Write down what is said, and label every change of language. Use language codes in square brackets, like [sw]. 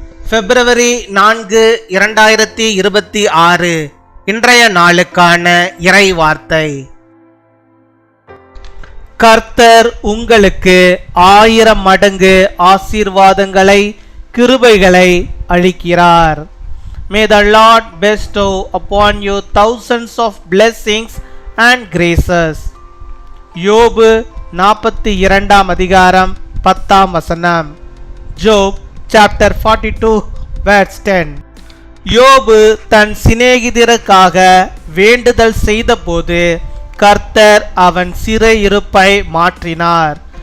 [ta] பிப்ரவரி 4, 2026 இன்றைய நாளுக்கான இறை வார்த்தை. கர்த்தர் உங்களுக்கு 1000 மடங்கு ஆசீர்வாதங்களை கிருபைகளை அளிக்கிறார். [en] May the Lord bestow upon you thousands of blessings and graces. [ta] யோபு 42 அதிகாரம் 10 ஜோப் [en] chapter 42 verse 10. [ta] யோபு தன் சிநேகிதருக்காக வேண்டுதல் செய்தபோது கர்த்தர் அவன் சிறையிருப்பை மாற்றினார்.